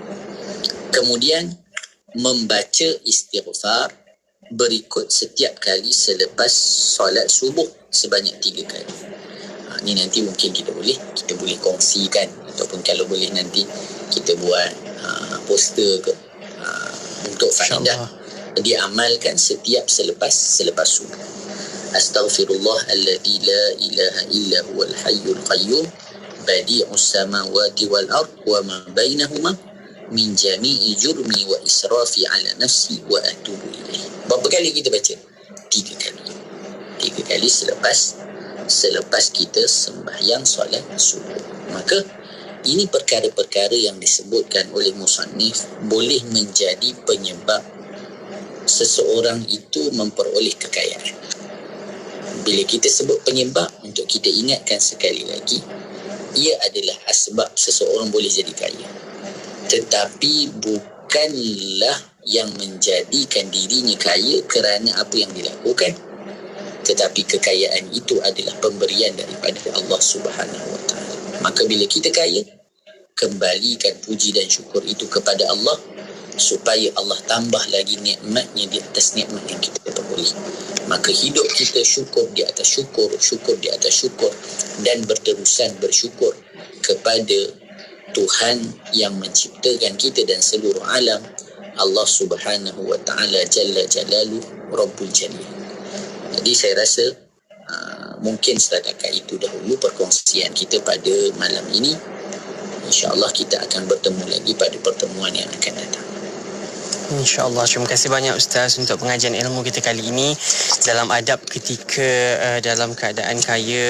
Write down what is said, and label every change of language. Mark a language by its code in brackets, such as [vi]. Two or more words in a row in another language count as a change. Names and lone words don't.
[ms] Kemudian membaca istighfar berikut setiap kali selepas solat subuh sebanyak 3 kali. Ni nanti mungkin kita boleh kongsikan, ataupun kalau boleh nanti kita buat poster ke untuk faedah diamalkan setiap selepas subuh. [ar] أستغفر الله الذي لا إله إلا هو الحي القيوم بديع السماوات والأرض وما بينهما من جميع جرمي وإسرافي على نفسي وأتوب إليه. [ms] Berapa kali kita baca? 3 kali. 3 kali selepas kita sembahyang solat subuh. Maka ini perkara-perkara yang disebutkan oleh musannif boleh menjadi penyebab seseorang itu memperoleh kekayaan. Bila kita sebut penyebab, untuk kita ingatkan sekali lagi, ia adalah asbab seseorang boleh jadi kaya. Tetapi bukanlah yang menjadikan dirinya kaya kerana apa yang dilakukan. Tetapi kekayaan itu adalah pemberian daripada Allah [ar] سبحانه وتعالى. [ms] Maka bila kita kaya, kembalikan puji dan syukur itu kepada Allah, supaya Allah tambah lagi nikmatnya di atas nikmat yang kita peroleh. Maka hidup kita syukur di atas syukur, syukur di atas syukur, dan berterusan bersyukur kepada Tuhan yang menciptakan kita dan seluruh alam, Allah [ar] سبحانه وتعالى جل جلاله رب الجليل. [ms] Jadi saya rasa mungkin setakat itu dahulu perkongsian kita pada malam ini. InsyaAllah kita akan bertemu lagi pada pertemuan yang akan datang. InsyaAllah. Terima kasih banyak Ustaz untuk pengajian ilmu kita kali ini dalam adab ketika dalam keadaan kaya.